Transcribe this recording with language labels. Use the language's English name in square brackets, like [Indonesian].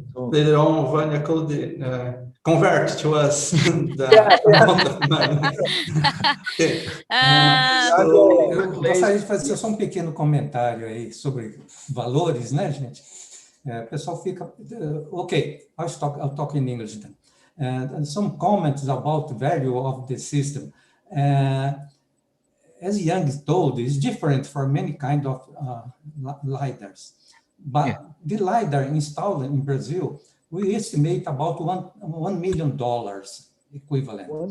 [English] Later on, Vanya could convert to us the amount of money. Okay. [Portuguese] Eu gostaria de fazer só pequeno comentário aí sobre valores, né, gente? O pessoal fica... [English] Okay, I'll talk in English then. And some comments about the value of the system. As Yang told, it's different for many kind of LiDARs. But the LiDAR installed in Brazil, we estimate about $1 million equivalent.